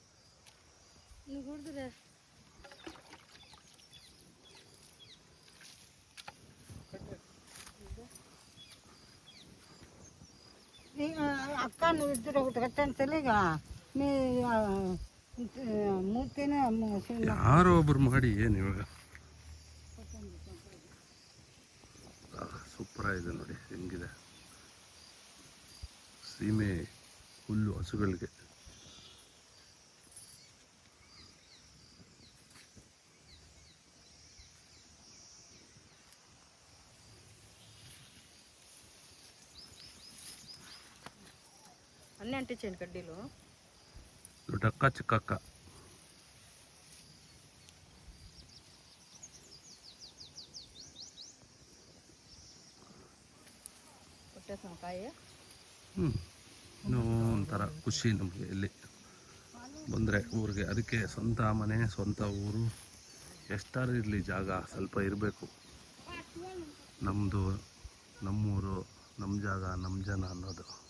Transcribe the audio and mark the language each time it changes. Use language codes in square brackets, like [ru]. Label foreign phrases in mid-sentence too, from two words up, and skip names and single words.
[kn] ಅಕ್ಕ ಇದ್ರೆ ಕಟ್ಟಂತಲ್ಲ ಈಗ ನೀ ಮೂರ್ತಿನ ಯಾರೋ ಒಬ್ರು ಮಾಡಿ ಏನು ಇವಾಗ. ಸೂಪರಾಗಿದೆ ನೋಡಿ ಹೆಂಗಿದೆ ಸೀಮೆ ಹುಲ್ಲು ಹಸುಗಳಿಗೆ. [te] అన్నీ అంటించండి కడ్డీలు. దొడ్డక్క చిక్కక్క కొట్టేసాం కాయ. [kn] ಇನ್ನೂ ಒಂಥರ ಖುಷಿ ನಮಗೆ ಇಲ್ಲಿ ಬಂದರೆ ಊರಿಗೆ. ಅದಕ್ಕೆ ಸ್ವಂತ ಮನೆ, ಸ್ವಂತ ಊರು, ಎಷ್ಟಾರು ಇರಲಿ ಜಾಗ ಸ್ವಲ್ಪ ಇರಬೇಕು. ನಮ್ಮದು, ನಮ್ಮೂರು, ನಮ್ಮ ಜಾಗ, ನಮ್ಮ ಜನ ಅನ್ನೋದು.